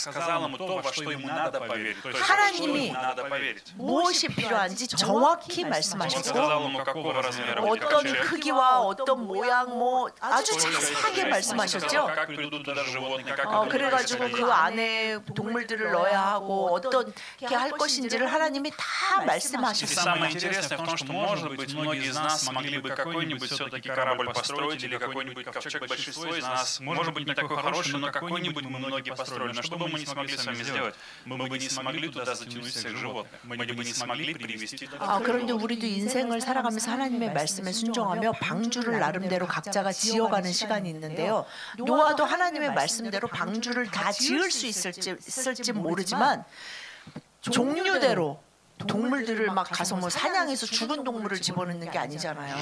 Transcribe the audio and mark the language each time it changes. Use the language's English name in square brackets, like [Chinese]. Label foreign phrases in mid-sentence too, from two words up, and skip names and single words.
[Korean] 하나님이 무엇이 필요한지 정확히 말씀하셨고 어떤 크기와 어떤 모양 아주 자세하게 말씀하셨죠. 그래가지고 그 안에 동물들을 넣어야 하고 어떻게 할 것인지를 하나님이 다 말씀하셨습니다. [Russian] какой-нибудь ковчег большинство из нас, может быть, не такой хороший, но какой-нибудь мы многие построили. Но что бы мы не смогли с вами сделать? Мы бы не смогли туда затянуть всех животных. Мы бы не смогли привести туда. [Korean] 그런데 우리도 인생을 살아가면서 하나님의 말씀에 순종하며 방주를 나름대로 각자가 지어가는 시간이 있는데요. 노아도 하나님의 말씀대로 방주를 다 지을 수 있을지 모르지만 종류대로 동물들을 막 가서 사냥해서 죽은 동물을 집어넣는 게 아니잖아요.